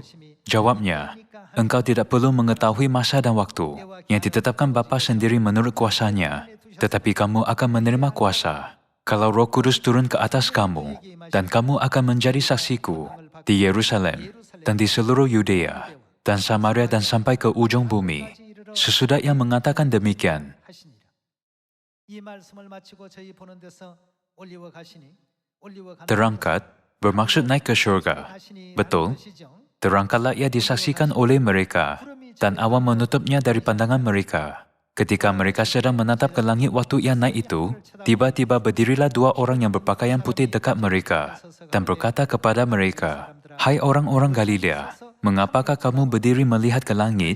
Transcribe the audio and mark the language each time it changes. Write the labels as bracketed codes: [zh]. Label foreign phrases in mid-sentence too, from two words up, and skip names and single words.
[id] Jawabnya, engkau tidak perlu mengetahui masa dan waktu yang ditetapkan Bapa sendiri menurut kuasanya, tetapi kamu akan menerima kuasa kalau Roh Kudus turun ke atas kamu, dan kamu akan menjadi saksiku di Yerusalem dan di seluruh Yudea dan Samaria dan sampai ke ujung bumi. Sesudah ia mengatakan demikian, [ko] 하시니라. 이 말씀을 마치고 저희 보는 데서 올리워 가시니 올리워 가는 [ms] terangkat bermaksud naik ke syurga. [ko] 가시니 [ms] Betul, [ko] 것이죠. [id] terangkatlah ia disaksikan oleh mereka, dan awan menutupnya dari pandangan mereka. Ketika mereka sedang menatap ke langit waktu ia naik itu, tiba-tiba berdirilah dua orang yang berpakaian putih dekat mereka dan berkata kepada mereka, "Hai orang-orang Galilea, mengapakah kamu berdiri melihat ke langit?